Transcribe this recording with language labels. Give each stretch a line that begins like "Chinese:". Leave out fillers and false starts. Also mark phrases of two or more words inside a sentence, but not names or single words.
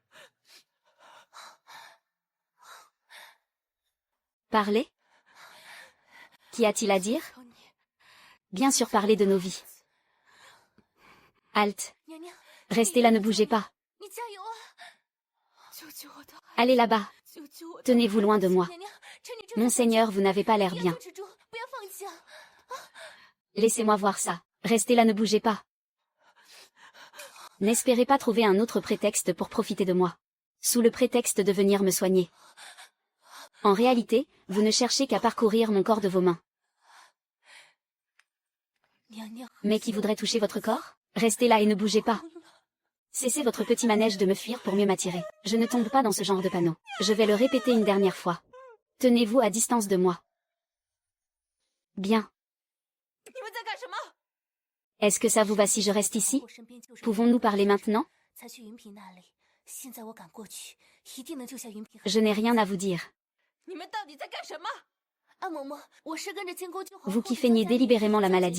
French: Parler? Qu'y a-t-il à dire? Bien sûr parler de nos vies. Halte.
Chinese: 娘娘，
French: Restez là, ne bougez pas.
Chinese: 你加油啊！救救我的，
French: Allez là-bas.
Chinese: 救救我的！
French: Tenez-vous loin de moi.
Chinese: 娘娘，趁你这么
French: Monseigneur, vous n'avez pas l'air
Chinese: 不要
French: bien.
Chinese: 阻止住，不要放弃啊！
French: Laissez-moi voir ça. Restez là, ne bougez pas. N'espérez pas trouver un autre prétexte pour profiter de moi. Sous le prétexte de venir me soigner. En réalité, vous ne cherchez qu'à parcourir mon corps de vos mains.
Chinese: 娘娘，
French: Mais qui voudrait toucher votre corps? Restez là et ne bougez pas. Cessez votre petit manège de me fuir pour mieux m'attirer. Je ne tombe pas dans ce genre de panneau. Je vais le répéter une dernière fois. Tenez-vous à distance de moi. Bien.
Chinese: 你们在干什么？
French: Est-ce que ça vous va si je reste ici? Pouvons-nous parler maintenant? Je n'ai rien à vous dire. Vous qui feignez délibérément la maladie.